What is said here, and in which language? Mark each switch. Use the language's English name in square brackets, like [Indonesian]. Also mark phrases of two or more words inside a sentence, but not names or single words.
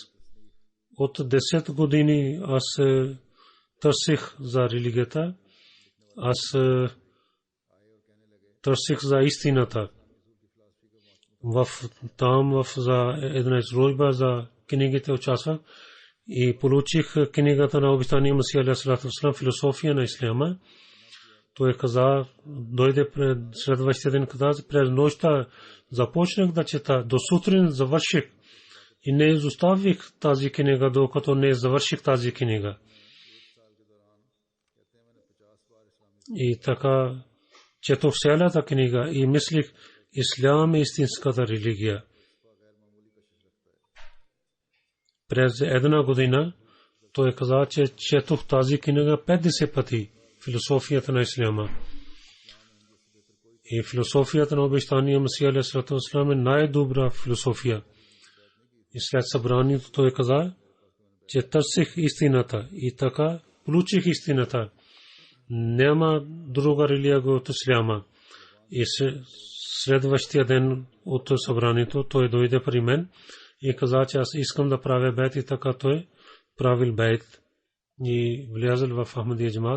[Bulgarian] От 10 години аз търсих за религията. Аз търсих за истината. Там за една изложба за книгите участвах и получих книгата на обещания Масия [Arabic] عليه الصلاة والسلام, [Bulgarian] философия на исляма. Той каза, дойде пред следващия ден, каза, през нощта започнах да чета, до сутрин завърших и не изоставих тази книга, докато не завърших тази книга. И така четох цялата книга и мислих, ислям е истинската религия. През една година той каза, че четох тази книга 50 пъти, философията на исляма. И философията на обещания Масия [Arabic] عليه الصلاة والسلام [Bulgarian] е най-добра философия. И след събранието той каза, че търсих истината и така получих истината. Няма друга религия от исляма. И следващия ден от събранието той дойде при мен и каза, че аз искам да правя бейт, и така той правил бейт и влязъл в Ахмадия джамат.